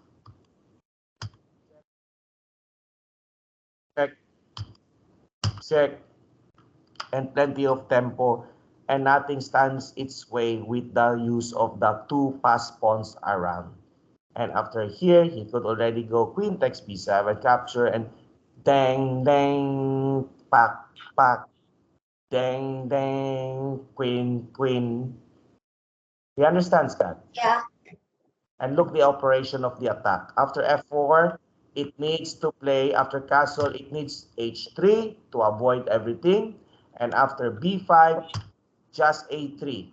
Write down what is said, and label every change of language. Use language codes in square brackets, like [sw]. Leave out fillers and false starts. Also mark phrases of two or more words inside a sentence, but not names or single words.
[en] Check, check, and plenty of tempo, and nothing stands its way with the use of the two passed pawns around. And after here, he could already go queen takes b7, capture, and dang, dang, pack, pack, dang, dang, queen, queen. You understand, Scott? Yeah. And look the operation of the attack. After f4, it needs to play, after castle, it needs h3 to avoid everything. And after b5, just a3.